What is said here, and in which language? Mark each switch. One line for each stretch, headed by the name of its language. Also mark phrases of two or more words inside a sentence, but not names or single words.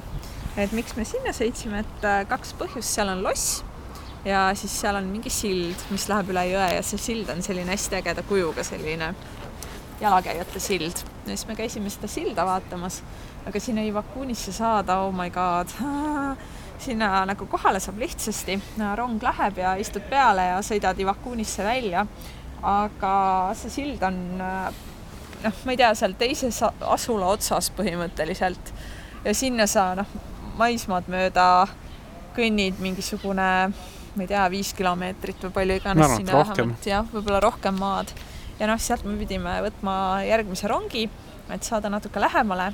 Estonian: Et miks me sinna sõitsime, et kaks põhjust, seal on loss ja siis seal on mingi sild, mis läheb üle jõe ja see sild on selline hästi ägeda kujuga selline jalakäijate sild. Ja siis me käisime seda silda vaatamas, aga sinna Iwakunisse saada,
English: oh my god,
Estonian: sinna nagu kohale saab lihtsasti, rong läheb ja istud peale ja sõidad Iwakunisse välja, aga see sild on, ma ei tea, seal teises asula otsas põhimõtteliselt ja sinna sa maismaad mööda kõnnid mingisugune, ma ei tea, 5 kilomeetrit või palju iganes sinna vähemalt, ja võib-olla rohkem maad ja sealt me pidime võtma järgmise rongi, et saada natuke lähemale.